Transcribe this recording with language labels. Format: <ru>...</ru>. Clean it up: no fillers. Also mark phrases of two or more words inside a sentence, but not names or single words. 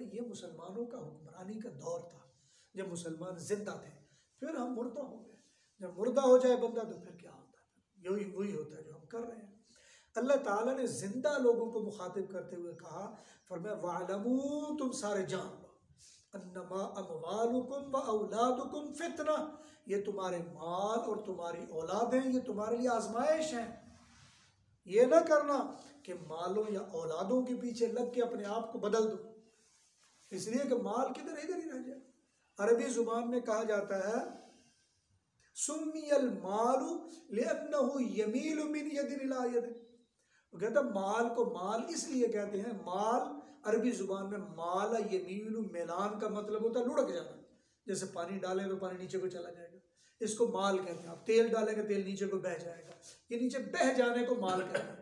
<ur>یہ مسلمانوں کا حکمرانی کا دور تھا جب مسلمان زندہ تھے، پھر ہم مردہ ہو گئے. جب مردہ ہو جائے بندہ تو پھر کیا ہوتا ہے، یہی وہی ہوتا ہے جو ہم کر رہے ہیں. اللہ تعالیٰ نے زندہ لوگوں کو مخاطب کرتے ہوئے کہا، فرمایا واعلموا تم سارے جان لو,</ur> <ar>أنما أموالكم و أولادكم فتنة,</ar> <ur>یہ تمہارے مال اور تمہاری اولادیں یہ تمہارے لیے آزمائش ہیں. یہ نہ کرنا کہ مالوں یا اولادوں کے پیچھے لگ کے اپنے آپ کو بدل دو، اس لیے کہ مال کدھر ادھر ہی رہ جائے. عربی زبان میں کہا جاتا ہے</ur> <ar>سمي المال لأنه يميل من يد إلى يد,</ar> <ur>وہ کہتا مال کو مال اس لیے کہتے ہیں، مال عربی زبان میں مال</ur> <ar>يميل ميلان</ar> <ur>کا مطلب ہوتا ہے لڑھک جانا، جیسے پانی ڈالیں تو پانی نیچے کو چلا جائے گا، اس کو مال کہتے ہیں. آپ تیل ڈالیں گے تیل نیچے کو بہہ جائے گا، یہ نیچے بہہ جانے کو مال کہتے ہیں.</ur>